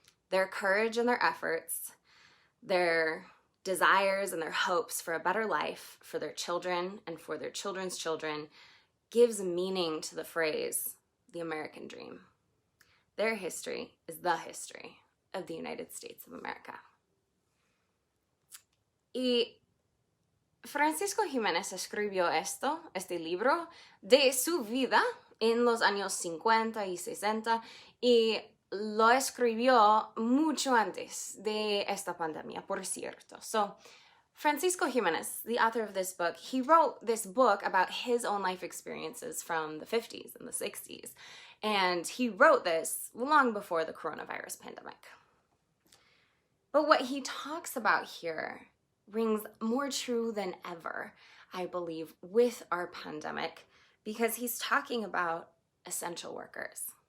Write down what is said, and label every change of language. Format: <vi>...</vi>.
<en>Their courage and their efforts, their desires and their hopes for a better life for their children and for their children's children gives meaning to the phrase, the American dream. Their history is the history of the United States of America.</en> <es>Y Francisco Jiménez escribió este libro de su vida en los años 50 y 60 y lo escribió mucho antes de esta pandemia, por cierto.</es> <en>So, Francisco Jiménez, the author of this book, he wrote this book about his own life experiences from the 50s and the 60s. And he wrote this long before the coronavirus pandemic. But what he talks about here rings more true than ever, I believe, with our pandemic, because he's talking about essential workers.</en>